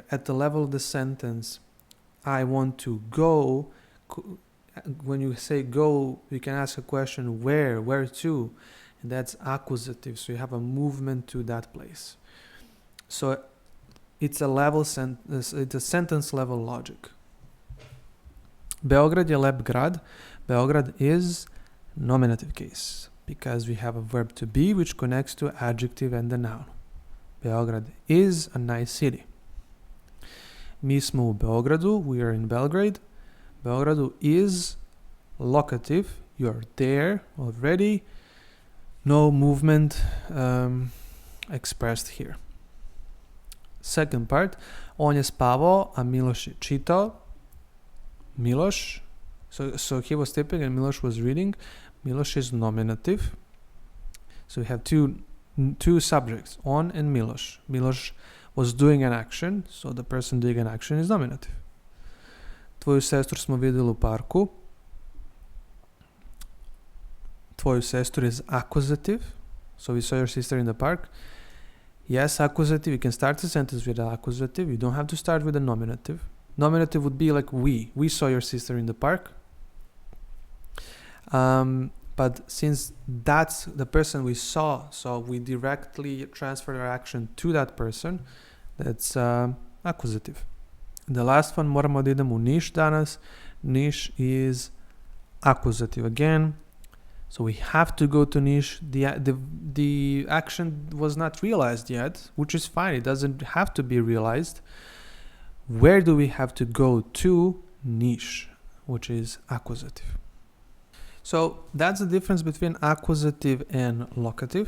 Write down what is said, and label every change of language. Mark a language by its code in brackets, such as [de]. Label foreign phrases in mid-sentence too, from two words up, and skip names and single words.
[en] At the level of the sentence, I want to go, when you say go, you can ask a question, where to? And that's accusative. So you have a movement to that place. So it's it's a sentence level logic. [sr] Beograd je lep grad. [en] Beograd is nominative case because we have a verb to be which connects to adjective and the noun. Beograd is a nice city. [sr] Mi smo u Beogradu. [en] We are in Belgrade. Beogradu is locative. You're there already. No movement expressed here. Second part. [sr] On je spavao, a Miloš je čitao. [en] Miloš. So he was sleeping and Miloš was reading. Miloš is nominative. So we have two subjects, on and Miloš. Miloš was doing an action, so the person doing an action is nominative. [sr] Tvoju sestru smo vidjeli u parku. Tvoju sestru [en] is accusative. So we saw your sister in the park. Yes, accusative. You can start the sentence with an accusative. You don't have to start with a nominative. Nominative would be like we. We saw your sister in the park. But since that's the person we saw, so we directly transfer our action to that person, that's accusative. The last one, [sr] moramo da idemo u Niš danas. [en] Niš is accusative again. So we have to go to Niš. The action was not realized yet, which is fine. It doesn't have to be realized. Where do we have to go to? Niš, which is accusative. So that's the difference between accusative and locative.